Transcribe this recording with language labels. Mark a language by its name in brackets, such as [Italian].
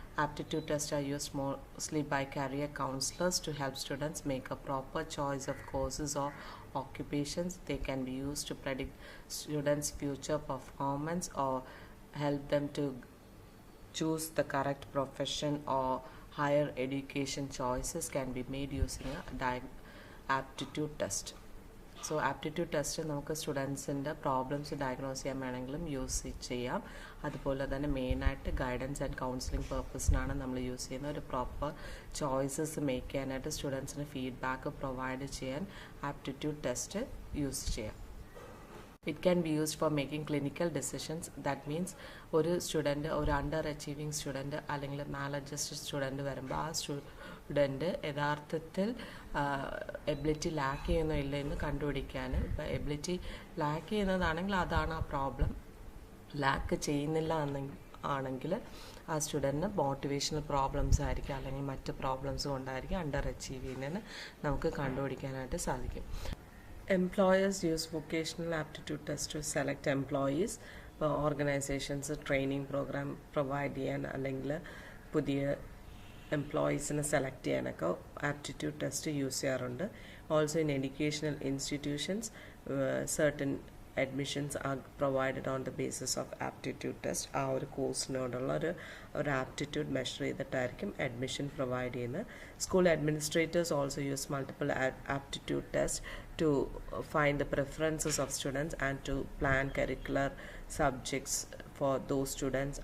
[English] Aptitude tests are used mostly by career counselors to help students make a proper choice of courses or occupations. They can be used to predict students' future performance or help them to choose the correct profession, or higher education choices can be made using a aptitude test. So aptitude test [Malayalam] നമുക്ക് സ്റ്റുഡൻസിൻ്റെ problems diagnose ചെയ്യാൻ വേണമെങ്കിലും use ചെയ്യാം. അതുപോലെ തന്നെ മെയിനായിട്ട് guidance and counselling പർപ്പസിനാണ് നമ്മൾ use ചെയ്യുന്ന ഒരു പ്രോപ്പർ ചോയ്സസ് മേക്ക് ചെയ്യാനായിട്ട് സ്റ്റുഡൻസിന് ഫീഡ്ബാക്ക് പ്രൊവൈഡ് ചെയ്യാൻ ആപ്റ്റിറ്റ്യൂഡ് ടെസ്റ്റ് യൂസ് ചെയ്യാം. [English] It can be used for making clinical decisions. [Malayalam] That means ഒരു സ്റ്റുഡൻറ്റ്, ഒരു അണ്ടർ അച്ചീവിങ് സ്റ്റുഡൻറ്റ് അല്ലെങ്കിൽ മാലഡ്ജസ്റ്റഡ് സ്റ്റുഡൻറ്റ് വരുമ്പോൾ ആ സ്റ്റുഡൻറ്റ് യഥാർത്ഥത്തിൽ എബിലിറ്റി ലാക്ക് ചെയ്യുന്നോ ഇല്ല എന്ന് കണ്ടുപിടിക്കാൻ. ഇപ്പോൾ എബിലിറ്റി ലാക്ക് ചെയ്യുന്നതാണെങ്കിൽ അതാണ് ആ പ്രോബ്ലം. ലാക്ക് ചെയ്യുന്നില്ല ആണെങ്കിൽ ആ സ്റ്റുഡൻറ്റിന് മോട്ടിവേഷണൽ പ്രോബ്ലംസ് ആയിരിക്കും അല്ലെങ്കിൽ മറ്റ് പ്രോബ്ലംസ് കൊണ്ടായിരിക്കും അണ്ടർ അച്ചീവ് ചെയ്യുന്നതെന്ന് നമുക്ക് കണ്ടുപിടിക്കാനായിട്ട് സാധിക്കും. [English] Employers use vocational aptitude tests to select employees. [Malayalam] Organizations training programme provide ചെയ്യാൻ അല്ലെങ്കിൽ പുതിയ എംപ്ലോയീസിനെ സെലക്ട് ചെയ്യാനൊക്കെ ആപ്റ്റിറ്റ്യൂഡ് ടെസ്റ്റ് യൂസ് ചെയ്യാറുണ്ട്. [English] Also in educational institutions certain admissions are provided on the basis of aptitude test. [Malayalam] ആ ഒരു കോഴ്സിനോടുള്ള ഒരു ആപ്റ്റിറ്റ്യൂഡ് മെഷർ ചെയ്തിട്ടായിരിക്കും അഡ്മിഷൻ പ്രൊവൈഡ് ചെയ്യുന്നത്. [English] School administrators also use multiple aptitude test to find the preferences of students and to plan curricular subjects for those students.